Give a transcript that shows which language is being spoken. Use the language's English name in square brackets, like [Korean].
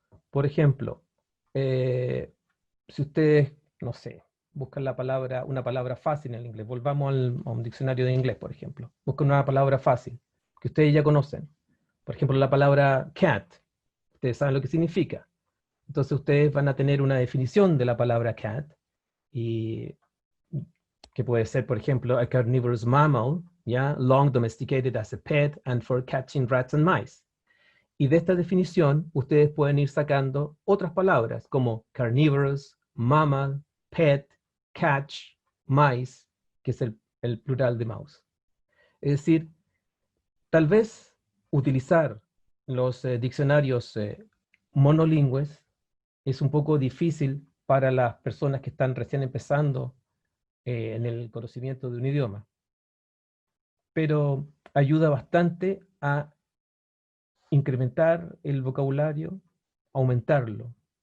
[Spanish] Por ejemplo, si ustedes, no sé, buscan una palabra fácil en el inglés, volvamos a un diccionario de inglés, por ejemplo, buscan una palabra fácil que ustedes ya conocen. Por ejemplo, la palabra cat, ustedes saben lo que significa. Entonces ustedes van a tener una definición de la palabra cat, y que puede ser, por ejemplo, [English] a carnivorous mammal, [Spanish] ¿ya? [English] Long domesticated as a pet and for catching rats and mice. [Spanish] Y de esta definición, ustedes pueden ir sacando otras palabras como carnivorous, mammal, pet, catch, mice, que es el plural de mouse. Es decir, tal vez utilizar los diccionarios monolingües es un poco difícil para las personas que están recién empezando en el conocimiento de un idioma, pero ayuda bastante a incrementar el vocabulario, aumentarlo.